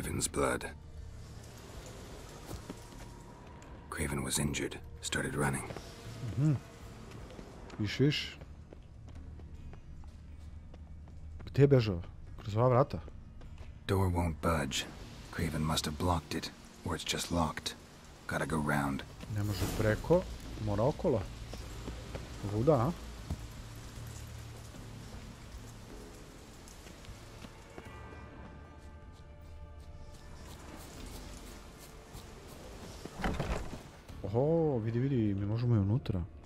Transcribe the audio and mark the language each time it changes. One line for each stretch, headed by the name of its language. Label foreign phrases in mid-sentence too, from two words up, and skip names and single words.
English: Craven's blood. Craven was injured, started running.
Serbian: Viš. Gdje je bežao? Kroz ova vrata?
English: Door won't budge. Craven must have blocked it, or it's just locked. Gotta go round.
Serbian: Ne može preko, mora okolo. Vuda, a? Oho, vidi, mi možemo i unutra.